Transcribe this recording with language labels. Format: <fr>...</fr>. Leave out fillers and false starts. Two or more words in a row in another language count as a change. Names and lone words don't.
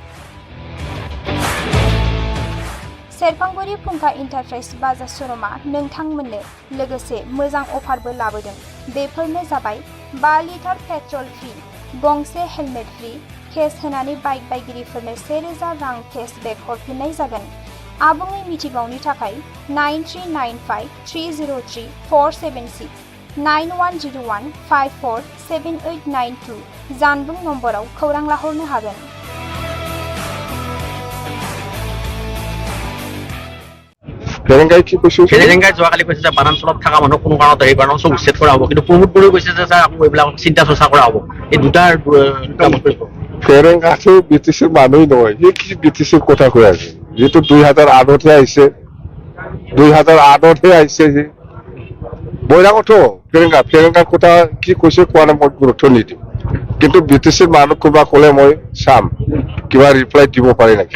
<brx>सेरफांगुरि फुंखा इन्टारप्राइज बाजाज श'रुमा नोंथांमोननो लोगोसे मोजां अफारबो लाबोदों बेफोरनो जाबाय 5</brx> <en>liter petrol free</en> <brx>गंसे</brx> <en>helmet free</en> <brx>केस होनानै बाइक बायगिरिफोरनो 1,000 रां केशबेक हरफिननाय जागोन आबुङै मिथिबावनि थाखाय 9395303476 9101547892 जानबुं नम्बराव खौरां लाहरनो हागोन</brx> <as>ফেৰেংগাই কি কৈছে ফেৰেংগাই যোৱাকালি কৈছে যে বানাঞ্চলত থকা মানুহ কোনো কাৰণত এই বানাঞ্চল উচ্ছেদ কৰা হ'ব কিন্তু প্ৰমোদ বড়োই কৈছে যে ছাৰ আকৌ এইবিলাক চিন্তা চৰ্চা কৰা হ'ব এই দুটা ফেৰেংগাটো ব্ৰিটিছৰ মানুহেই নহয় সি কি ব্ৰিটিছৰ কথা কৈ আছে যিটো 2008তে আহিছে 2008তে আহিছে সি বৈৰাগতো ফেৰেংগাৰ কথা কি কৈছে কোৱা নাই মই গুৰুত্ব নিদিম কিন্তু ব্ৰিটিছৰ মানুহ কোনোবা ক'লে মই চাম কিবা ৰিপ্লাই দিব পাৰে নাই</as>